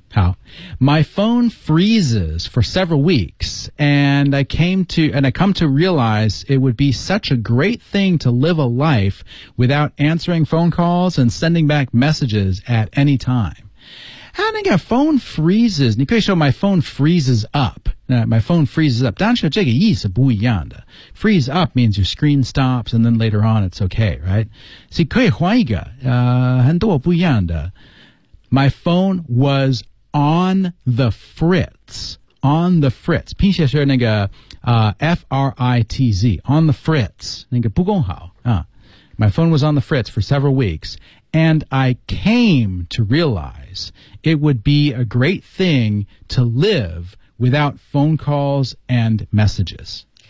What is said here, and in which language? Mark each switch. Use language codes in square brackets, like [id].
[en] 好 My phone freezes for several weeks and I come to realize it would be such a great thing to live a life without answering phone calls and sending back messages at any time. [zh] 啊那个 [en] phone freezes, [zh] 你可以说 [en] my phone freezes up. My phone freezes up. [zh] 但是这个意思不一样的。 [en] Freeze up means your screen stops and then later on it's okay, right? [zh] 所以可以换一个很多不一样的。 [en] My phone was on the fritz, on the fritz, [zh] 拼写是那个 [en] F-R-I-T-Z, on the fritz, [zh] 那个不够好、啊、 [en] My phone was on the fritz for several weeks, And I came to realize it would be a great thing to live without phone calls and messages.